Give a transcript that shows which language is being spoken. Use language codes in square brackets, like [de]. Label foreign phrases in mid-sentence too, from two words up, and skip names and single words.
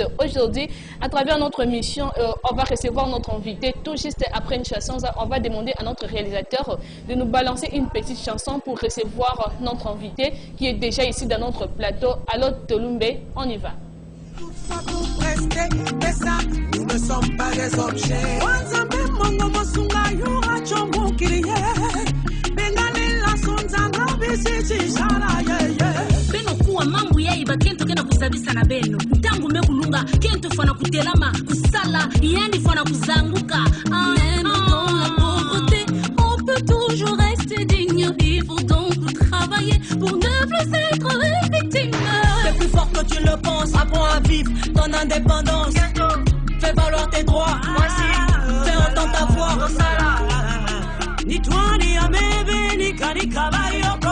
[fr] Aujourd'hui, à travers notre émission, on va recevoir notre invité. Tout juste après une chanson, on va demander à notre réalisateur de nous balancer une petite chanson pour recevoir notre invité qui est déjà ici dans notre plateau. Alors, Tolumbe, on y va. Nous ne sommes pas des objets. [ktu] Beno kuwa mambo yaiba kento kena kusabisa na beno mtangu mekulunga kento fana kutelama kusala yani fana kuzanguka [fr] on peut toujours rester digne. Il faut donc travailler pour ne plus être victime. C'est plus fort que tu le penses. Apprends à vivre ton indépendance. Fais valoir tes droits. Fais entendre ta voix. Ni toi ni à bébé ni kani kabayoko.